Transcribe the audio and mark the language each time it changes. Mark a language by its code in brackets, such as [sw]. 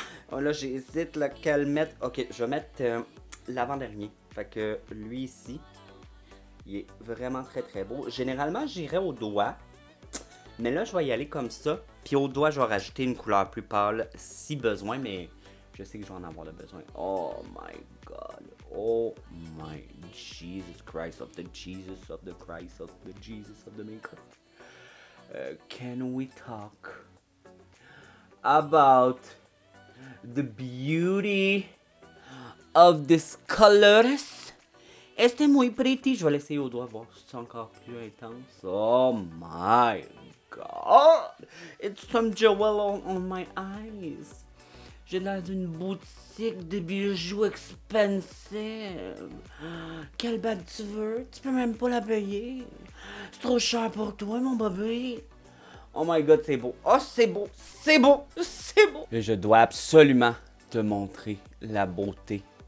[fr] Oh, là, j'hésite lequel mettre. Ok, je vais mettre l'avant-dernier. Fait que lui ici, il est vraiment très très beau. Généralement, j'irais au doigt. Mais là, je vais y aller comme ça. Puis au doigt, je vais rajouter une couleur plus pâle si besoin. Mais je sais que je vais en avoir le besoin. [en] Oh my god. Oh my Jesus Christ of the Jesus of the Christ of the Jesus of the makeup. Can we talk about the beauty of this colors? [es] Este muy [en] pretty. [fr] Je vais l'essayer au doigt voir si c'est encore plus intense. [en] Oh my god. It's some jewel on my eyes. [fr] J'ai l'air d'une boutique de bijoux [en] expensive. [fr] Quelle bague tu veux? Tu peux même pas la payer. C'est trop cher pour toi, mon bébé. [en] Oh my god, [fr] c'est beau. Oh, c'est beau. C'est beau. C'est beau. Et je dois absolument te montrer la beauté.